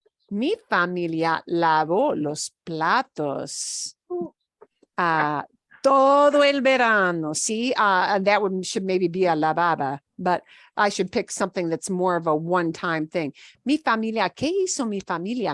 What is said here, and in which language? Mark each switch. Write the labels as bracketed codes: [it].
[es] Mi familia lavó los platos. Todo el verano, see? [en] That one should maybe be a lavaba, but I should pick something that's more of a one-time thing. [es] Mi familia, ¿qué hizo mi familia?